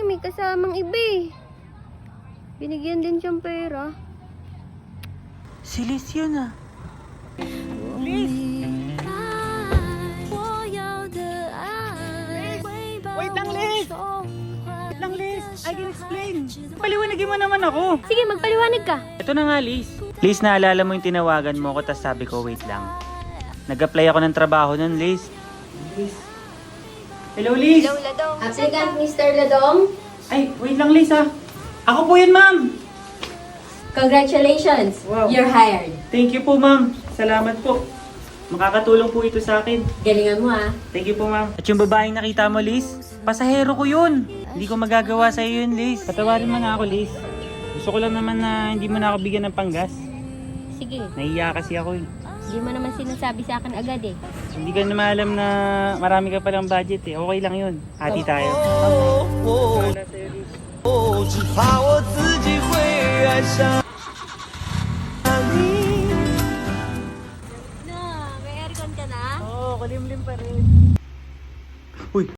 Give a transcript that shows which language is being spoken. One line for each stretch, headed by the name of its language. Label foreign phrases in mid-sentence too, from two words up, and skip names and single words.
Filipino: May kasamang iba eh. Binigyan din siyang pera. Si Liz yun ah. Liz! Wait lang, Liz! Wait lang,
English: Liz! I can explain.
Filipino: Paliwanagin mo naman ako. Sige, magpaliwanag ka. Ito na nga, Liz. Liz, naalala mo yung tinawagan mo ko, tas sabi ko, wait lang. Nag-apply ako ng trabaho nun, Liz. Liz. Hello, Liz!
English: Hello, Ladong. Applicant, Mr. Ladong.
Filipino: Ay, wait lang, Liz ah. Ako po yun, ma'am.
English: Congratulations. Wow. You're hired. Thank you
Filipino: po, ma'am. Salamat po. Makakatulong po ito sa akin. Galingan mo ah.
English: Thank you
Filipino: po,
English: ma'am.
Filipino: At yung babaeng nakita mo, Liz, pasahero ko yun. Hindi ko magagawa sa iyo yun, Liz. Patawarin mo na ako, Liz. Gusto ko lang naman na hindi mo na ako bigyan ng panggas. Sige, Nahiya kasi ako eh. hindi mo naman sinasabi sa akin agad eh. Hindi ka naman alam na marami ka palang budget eh. Okay lang yun. Hati tayo. Wala sa'yo, Liz.
Chinese: 只怕我自己会爱上你。
Filipino: Na, may aircon ka na? Oo, kulimlim pa rin. Uy!